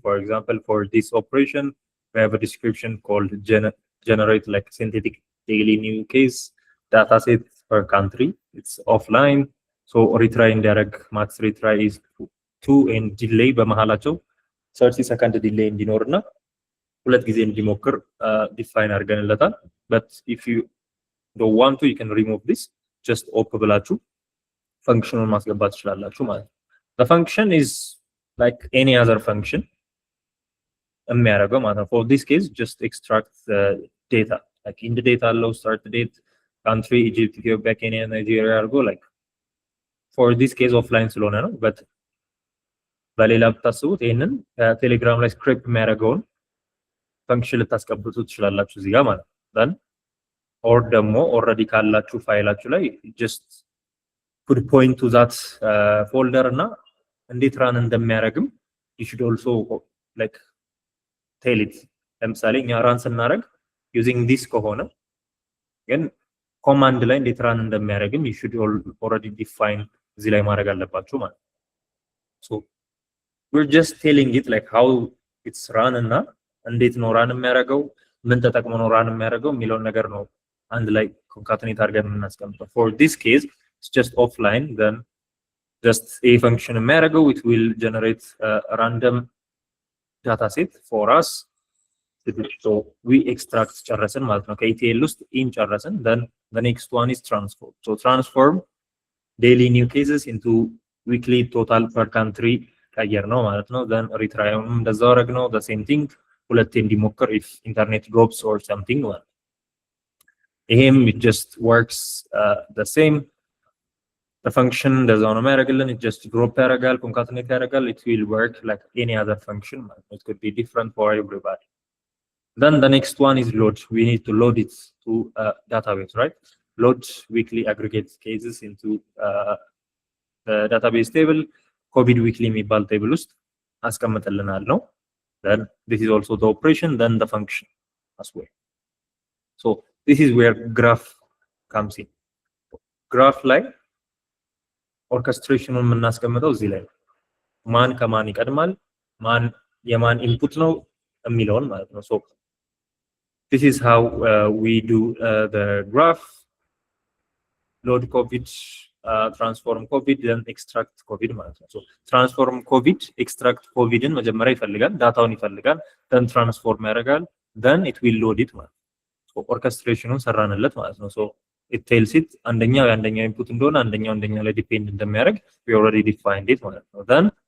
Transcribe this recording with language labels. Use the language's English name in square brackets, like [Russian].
[English] For example, for this operation we have a description called generate like synthetic daily new case data set per country. It's offline. So retry indirect max retry is 2 and delay [Amharic] በመሃላቸው [English] 30 second delay [Amharic] እንዲኖርና ሁለት ጊዜ እንዲሞክር [English] define አድርገንለታል. But if you don't want to, you can remove this. [Amharic] Just op ብላችሁ functionን ማስገባት ትችላላችሁ ማለት ነው. [English] The function is like any other function [Amharic] የሚያደርገው ማለት ነው. [English] For this case, just extract the data. Like in the data allow start date, country, Egypt, Ethiopia, Kenya, Nigeria አድርጎ like for this case offline ስለሆነ ነው. [Amharic] But በሌላ ብታስቡት ይሄንን ቴሌግራም ላይ ስክሪፕት የሚያደርገውን ፈንክሽን ልታስቀምጡ ትችላላችሁ እዚህ ጋር ማለት ነው። then or ደግሞ ኦልሬዲ ካላችሁ ፋይላችሁ ላይ [English] just put point to that folder [Amharic] እና እንዴት ራን እንደሚያደርግም [English] you should also like tell it. [Amharic] ለምሳሌ እኛ ራን ስናደርግ using this ከሆነ ግን ኮማንድ ላይ እንዴት ራን እንደሚያደርግም you should already define እዚህ ላይ ማድረግ አለባችሁ ማለት ነው። [English] So we're just telling it like how it's run [Amharic] እና እንዴት ነው ራን የሚያደርገው ምን ተጠቅሞ ነው ራን የሚያደርገው የሚለውን ነገር ነው አንድ ላይ ኮንካትኔት አድርገን የምናስቀምጠው። [English] For this case it's just offline. Then just a function የሚያደርገው it will generate a random data set for us. So we extract [Amharic] ጨረስን ማለት ነው። ከኢቲኤል ውስጥ ኢን ጨረስን። [English] Then the next one is transform. So transform daily new cases into weekly total per country [Amharic] ቀየር ነው ማለት ነው። [English] Then retryውንም እንደዛው አደረግ ነው the same thing ሁለቴ እንዲሞክር if internet drops or something ማለት ነው። ይሄም it just works the same. The function [Amharic] እንደዛው ነው የሚያደርግልን [English] it just drop ያደርጋል concatenate ያደርጋል it will work like any other function ማለት ነው. It could be different for everybody. Then the next one is load. We need to load it to a database, right? Load weekly aggregate cases into the database table. COVID weekly [Amharic] የሚባል ቴብል ውስጥ አስቀምጥልናል ነው። [English] Then this is also the operation, then the function as well. So this is where graph comes in. [Amharic] Graph ላይ ኦርኬስትሬሽኑን የምናስቀምጠው እዚህ ላይ ማን ከማን ይቀድማል ማን የማን ኢንፑት ነው የሚለውን ማለት ነው። [English] So this is how we do the graph. [Amharic] Load COVID, transform COVID, then extract COVID ማለት ነው። So transform COVID, extract COVIDን መጀመሪያ ይፈልጋል ዳታውን ይፈልጋል then transform ያደርጋል then it will load it ማለት ነው። So ኦርኬስትሬሽኑን ሰራንለት ማለት ነው። So it tells it አንደኛው የአንደኛው ኢንፑት እንደሆነ አንደኛው ላይ ዲፔንድ እንደሚያደርግ [English] we already defined it [Amharic] ማለት ነው። Then